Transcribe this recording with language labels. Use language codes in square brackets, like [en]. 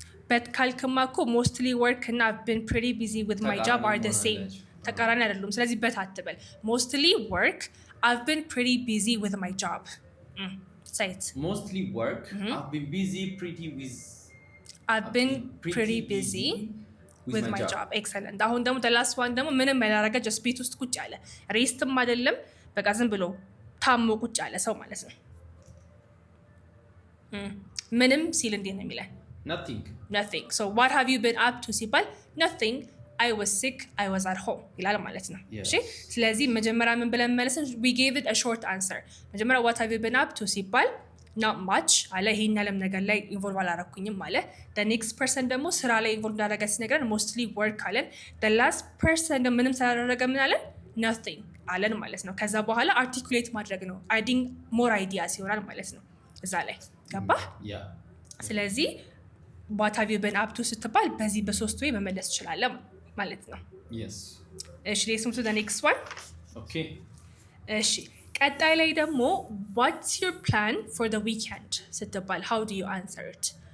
[en] But [am] ካልክማ እኮ [en] mostly work እና I've been pretty busy with my job are the same. [am] ተቃራኒ አይደሉም። ስለዚህ በት አትበል። [en] mostly work, I've been pretty busy with my job. Say it. Mostly work, I've been busy pretty with. I've been pretty busy with my job. Excellent. [am] አሁን ደግሞ [en] the last one [am] ደግሞ ምንም ያላረገ just ቤት ውስጥ ቁጭ ያለ ሬስትም አይደለም በቃ ዝም ብሎ ታሞ ቁጭ ያለ ሰው ማለት ነው። ምንም ሲል እንዴት ነው የሚለን? [en] nothing. So what have you been up to ሲባል nothing, I was sick, I was at home [am] ይላል ማለት ነው። እሺ ስለዚህ መጀመሪያ ምን ብለን መለስን? [en] we gave it a short answer. [am] መጀመሪያ what have you been up to ሲባል not much አለ። ይሄን ያለም ነገር ላይ ኢንቮልቭ አላረኩኝም አለ። [en] the next person [am] ደግሞ ስራ ላይ ኢንቮልቭ እንዳደረገ ሲነግረን [en] mostly work [am] አለን። [en] the last person [am] ደግሞ ምንም ስላደረገ ምን አለን? nothing አለን ማለት ነው። ከዛ በኋላ አርቲኩሌት ማድረግ ነው [en] adding more ideas [am] ይሆናል ማለት ነው እዛ ላይ ገባ? ስለዚህ what have you been up to ስትባል በዚህ በሶስት ወይ መመለስ ትችላለህ ማለት ነው። እሺ [en] let's move to the next one. [am] እሺ ቀጣይ ላይ ደግሞ [en] what's your plan for the weekend ስትባል how do you answer it?